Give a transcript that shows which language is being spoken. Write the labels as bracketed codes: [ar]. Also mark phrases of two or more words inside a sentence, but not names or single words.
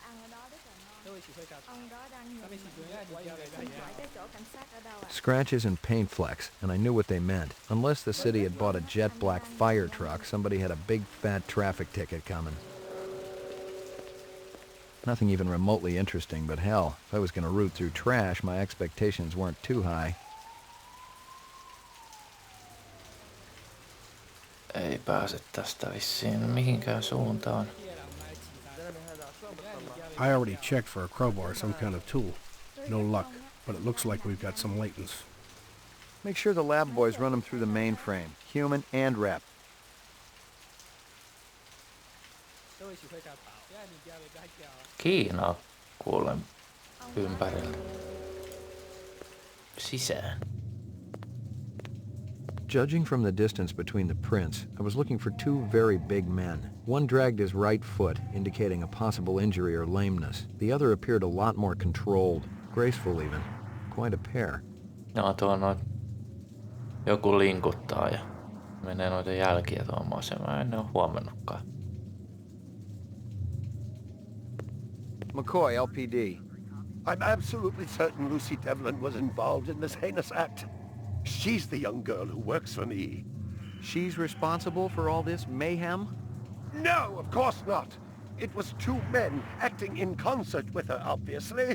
[en] Scratches and paint flecks, and I knew what they meant. Unless the city had bought a jet black fire truck, somebody had a big fat traffic ticket coming. Nothing even remotely interesting, but hell, if I was going to root through trash, my expectations weren't too high. [fi] Ei pääse tästä vissiin mihinkään suuntaan. [en] I already checked for a crowbar, some kind of tool. No luck, but it looks like we've got some latents. Make sure the lab boys run them through the mainframe, human and rep. [fi] Kiinaa kuulen ympärillä. Sisään. [en] Judging from the distance between the prints, I was looking for 2 very big men. One dragged his right foot, indicating a possible injury or lameness. The other appeared a lot more controlled, graceful even. Quite a pair. [fi] No tuo noin. Joku linkuttaa ja menee noita jälkiä tuohon asemaan. En ole huomannutkaan. [en] McCoy, LPD. I'm absolutely certain Lucy Devlin was involved in this heinous act. She's the young girl who works for me. She's responsible for all this mayhem? No, of course not. It was 2 men acting in concert with her, obviously.